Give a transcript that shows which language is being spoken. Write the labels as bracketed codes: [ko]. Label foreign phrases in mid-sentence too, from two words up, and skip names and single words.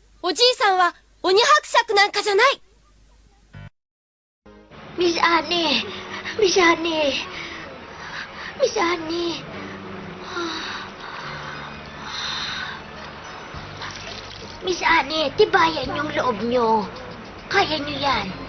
[ja] おじいさんは鬼伯爵なんかじゃない。 [en] Miss Annie! Miss Annie! Miss Annie! [tl] Miss Annie, tibayan yung loob nyo. Kaya nyo yan.